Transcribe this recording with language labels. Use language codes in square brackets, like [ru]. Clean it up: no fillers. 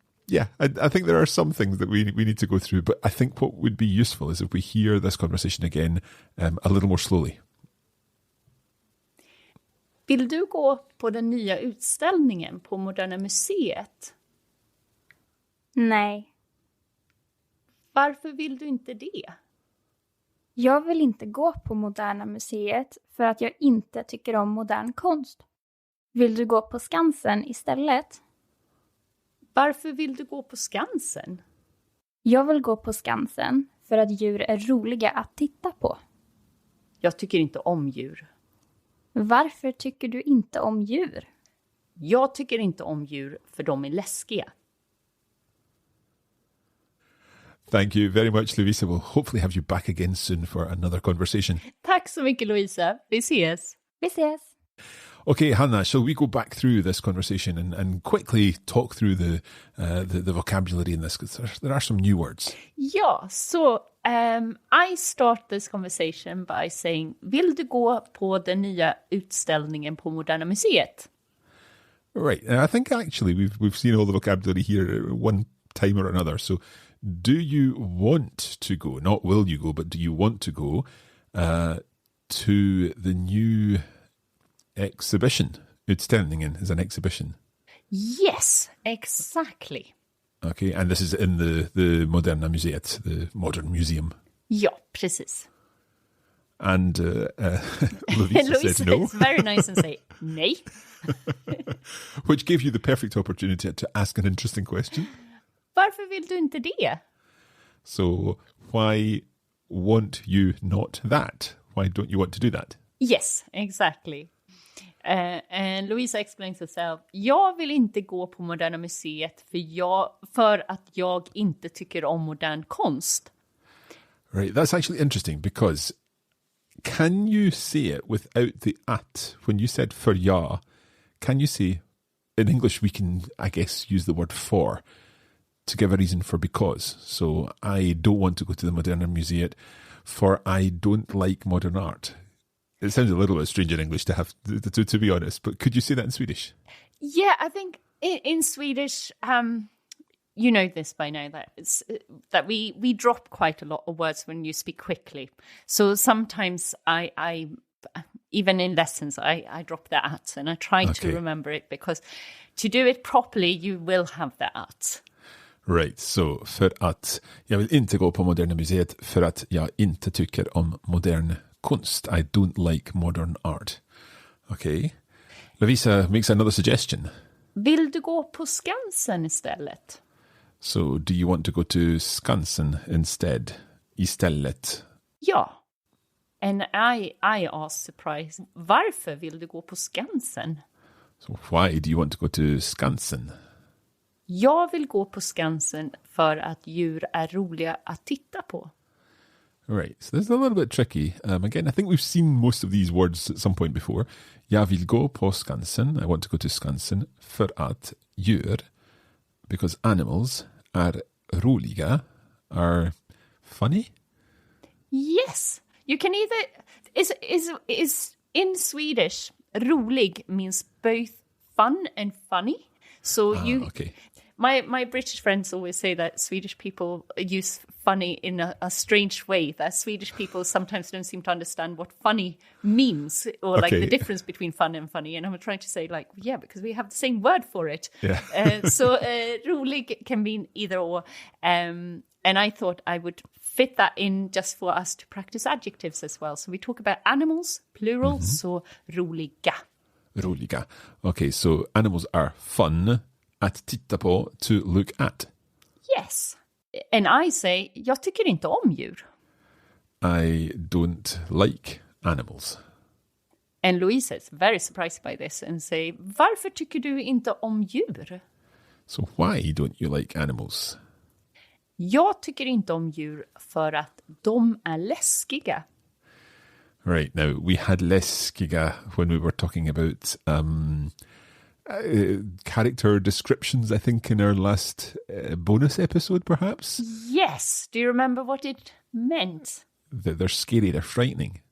[en] Yeah, I think there are some things that we need to go through, but I think what would be useful is if we hear this conversation again a little more slowly. [sv] Vill du gå på den nya utställningen på Moderna Museet? Nej. Varför vill du inte det? Jag vill inte gå på Moderna Museet för att jag inte tycker om modern konst. Vill du gå på Skansen istället? Varför vill du gå på Skansen? Jag vill gå på Skansen för att djur är roliga att titta på. Jag tycker inte om djur. Varför tycker du inte om djur? Jag tycker inte om djur för de är läskiga. [en] Thank you very much, Louisa. We'll hopefully have you back again soon for another conversation. [sv] Tack så mycket, Louisa. Vi ses. Vi ses. [en] Okay, Hanna, shall we go back through this conversation and quickly talk through the vocabulary in this? Because there are some new words. [sv] Ja, så [en] I start this conversation by saying, [sv] vill du gå på den nya utställningen på Moderna Museet? [en] Right. I think actually we've seen all the vocabulary here one time or another. So do you want to go, not will you go, but do you want to go to the new exhibition? Utställningen is an exhibition. Yes, exactly. Okay, and this is in the Moderna Museet, the modern museum. [sv] Ja, precis. [en] And Lovisa Louisa said no. is very nice and say, [sv] nej. [en] Which gave you the perfect opportunity to ask an interesting question. [sv] Varför vill du inte det? [en] So why won't you not that? Why don't you want to do that? Yes, exactly. And Louisa explains herself. [sv] Jag vill inte gå på Moderna Museet för att jag inte tycker om modern konst. [en] Right, that's actually interesting because can you say it without the at? When you said för jag, can you say, in English we can, I guess, use the word for to give a reason for because. So I don't want to go to the Moderna Museet for I don't like modern art. It sounds a little bit strange in English to have to be honest, but could you say that in Swedish? Yeah, I think in Swedish, you know this by now, that we drop quite a lot of words when you speak quickly. So sometimes I even in lessons, I drop the at and I try to remember it because to do it properly, you will have the at. Right, so [sv] för att jag vill inte gå på Moderna Museet för att jag inte tycker om modern konst. [en] I don't like modern art. Okay. Lovisa makes another suggestion. [sv] Vill du gå på Skansen istället? [en] So, do you want to go to Skansen instead? [sv] Istället? Ja. [en] And I asked surprised, [sv] varför vill du gå på Skansen? [en] So, why do you want to go to Skansen? [sv] Jag vill gå på Skansen för att djur är roliga att titta på. [en] Right, so this is a little bit tricky. Again, I think we've seen most of these words at some point before. [sv] Jag vill gå på Skansen. [en] I want to go to Skansen [sv] för att djur, [en] because animals are roliga, are funny. Yes, you can either is in Swedish. Rolig means both fun and funny. So okay. My British friends always say that Swedish people use funny in a strange way, that Swedish people sometimes don't seem to understand what funny means or like the difference between fun and funny. And I'm trying to say like, yeah, because we have the same word for it. Yeah. So rolig can mean either or. And I thought I would fit that in just for us to practice adjectives as well. So we talk about animals, plural, so roliga. Roliga. Okay, so animals are fun [sv] att titta på, [en] to look at. Yes. And I say, [sv] jag tycker inte om djur. [en] I don't like animals. And Louisa is very surprised by this and say, [sv] varför tycker du inte om djur? [en] So why don't you like animals? [sv] Jag tycker inte om djur för att de är läskiga. [en] Right, now we had läskiga when we were talking about character descriptions, I think, in our last bonus episode, perhaps? Yes. Do you remember what it meant? That they're scary, they're frightening.